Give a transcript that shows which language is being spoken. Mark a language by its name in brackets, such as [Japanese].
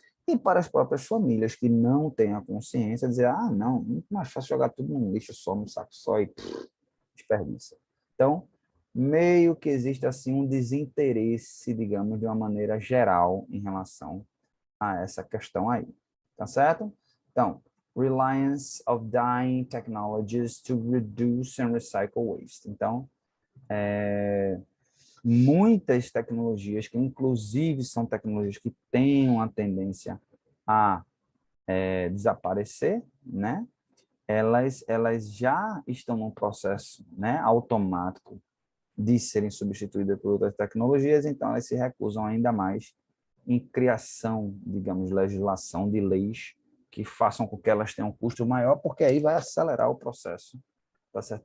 [Portuguese] E para as próprias famílias que não têm a consciência, dizer, ah, não, muito mais fácil jogar tudo num lixo só, num saco só e desperdiça. Então, meio que existe assim um desinteresse, digamos, de uma maneira geral em relação a essa questão aí. Tá certo? [English] Então, reliance of dying technologies to reduce and recycle waste. [Portuguese] Então, muitas tecnologias, que inclusive são tecnologias que têm uma tendência a desaparecer, né? Elas já estão num processo, né, automático de serem substituídas por outras tecnologias, então elas se recusam ainda mais em criação, digamos, legislação de leis que façam com que elas tenham um custo maior, porque aí vai acelerar o processo, tá certo?